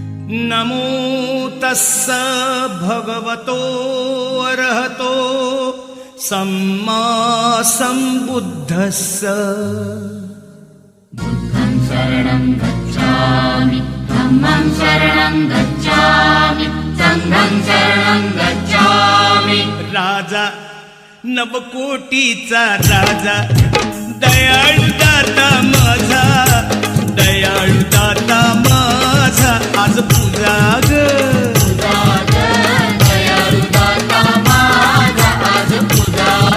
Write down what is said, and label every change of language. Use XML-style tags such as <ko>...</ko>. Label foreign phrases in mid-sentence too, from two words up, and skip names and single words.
<pi>नमो तस्स भगवतो अरहतो सम्मा सम्बुद्धस्स बुद्धं शरणं गच्छामि धम्मं शरणं गच्छामि संघं शरणं गच्छामि</pi> <mr>राजा नवकोटीचा राजा दयाळू दाता माझा दयाळू दाता माझा आज पूजा ग दयाळु दाता माझा आज पूजा</mr>